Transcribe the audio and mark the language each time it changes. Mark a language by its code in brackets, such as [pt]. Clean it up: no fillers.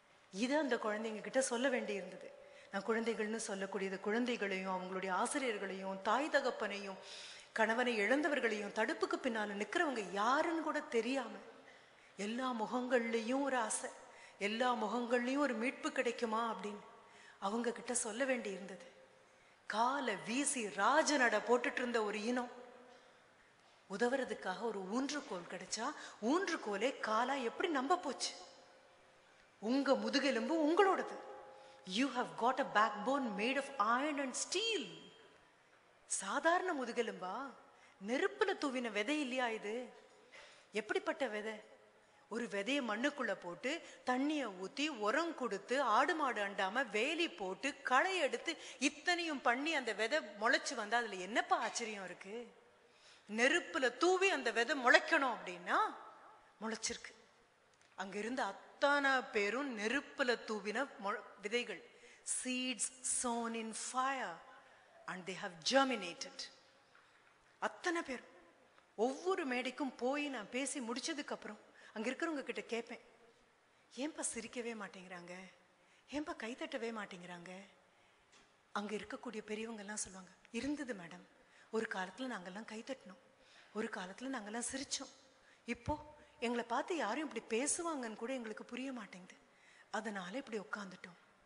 [ta] இது அந்த குழந்தைங்க கிட்ட சொல்ல வேண்டி இருந்தது. நான் குழந்தைகள்னு சொல்லக்கூடியது குழந்தைகளையும் அவங்களுடைய ஆசிரியர்களையும் தாய் தகப்பனையும் கணவனை இழந்தவர்களையும் தடுப்புக்கு பின்னால நிக்கிறவங்க யாருன்னு கூட தெரியாம எல்லா முகங்கள்லயும் ஒரு ஆசை, எல்லா முகங்கள்லயும் ஒரு மீட்பு கிடைக்குமா அப்படின்னு அவங்க கிட்ட சொல்ல வேண்டி இருந்தது. காலை வீசி ராஜநட போட்டுட்டு இருந்த ஒரு இனம் உதவுறதுக்காக ஒரு ஊன்றுகோல் கிடைச்சா ஊன்றுகோலே காலா எப்படி நம்ப போச்சு? உங்க முதுகெலும்பு உங்களோடது. [en] You have got a backbone made of iron and steel. [ta] சாதாரண முதுகெலும்பா? நெருப்புல தூவின விதை இல்லையா இது? எப்படிப்பட்ட விதை? ஒரு விதைய மண்ணுக்குள்ள போட்டு தண்ணிய ஊத்தி உரம் கொடுத்து ஆடு மாடு அண்டாம வேலி போட்டு களை எடுத்து இத்தனையும் பண்ணி அந்த விதை முளைச்சு வந்தா அதுல என்னப்பா ஆச்சரியம் இருக்கு? நெருப்புல தூவி அந்த விதை முளைக்கணும் அப்படின்னா முளைச்சிருக்கு. அங்க இருந்த அத்தனை பேரும் நெருப்புல தூவின விதைகள். [en] seeds sown in fire and they have germinated. [ta] அத்தனை பேர் ஒவ்வொரு மேடைக்கும் போய் நான் பேசி முடிச்சதுக்கு அப்புறம் அங்க இருக்கிறவங்க கிட்ட கேட்பேன், ஏன்பா சிரிக்கவே மாட்டேங்கிறாங்க, ஏன்பா கைத்தட்டவே மாட்டேங்கிறாங்க? அங்க இருக்கக்கூடிய பெரியவங்க எல்லாம் சொல்லுவாங்க, இருந்தது மேடம், ஒரு காலத்துல நாங்கெல்லாம் கைத்தட்டணும், ஒரு காலத்துல நாங்கெல்லாம் சிரிச்சோம், இப்போ எங்களை பார்த்து யாரும் இப்படி பேசுவாங்கன்னு கூட எங்களுக்கு புரிய மாட்டேங்குது, அதனால இப்படி உட்காந்துட்டோம்.